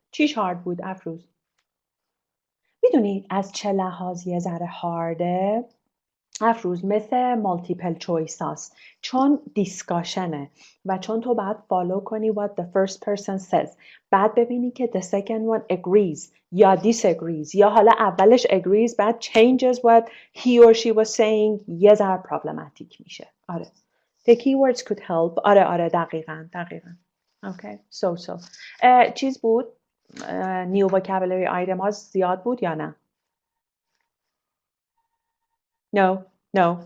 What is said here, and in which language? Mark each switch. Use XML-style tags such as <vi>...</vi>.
<fa>چیش hard بود افروز؟ میدونی از چه لحاظ یه ذره هارده؟ افروز مثل مالتیپل چویس هاست، چون دیسکاشنه و چون تو باید فالو کنی</fa> <en>what the first person says،</en> <fa>بعد ببینی که</fa> <en>the second one agrees</en> <fa>یا disagrees یا حالا اولش agrees بعد</fa> <en>changes what he or she was saying،</en> <fa>یه ذره problematic میشه.</fa> <en>آره the keywords could help.</en> <fa>آره دقیقاً. Okay, so چیز بود new vocabulary item ها زیاد بود یا نه؟ No.</fa>